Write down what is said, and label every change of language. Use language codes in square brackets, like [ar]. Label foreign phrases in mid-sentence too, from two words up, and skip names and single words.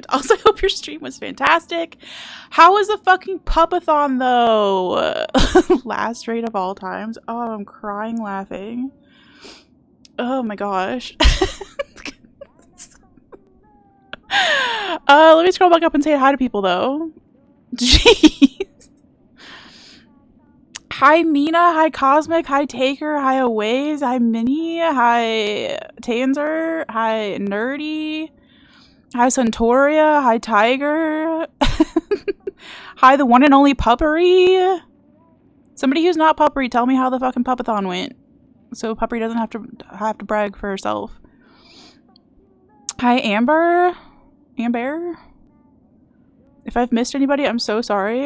[en] Also, I hope your stream was fantastic. How was the fucking pupathon, though? Last rate of all times. Oh, I'm crying laughing. Oh my gosh. Let me scroll back up and say hi to people, though. Jeez. Hi Mina, hi Cosmic, hi Taker, hi Aways, hi Minnie, hi Tanzer, hi Nerdy, hi Suntoria, hi Tiger, hi the one and only Puppery. Somebody who's not Puppery, tell me how the fucking pupathon went, so Puppery doesn't have to brag for herself. Hi Amber. If I've missed anybody, I'm so sorry.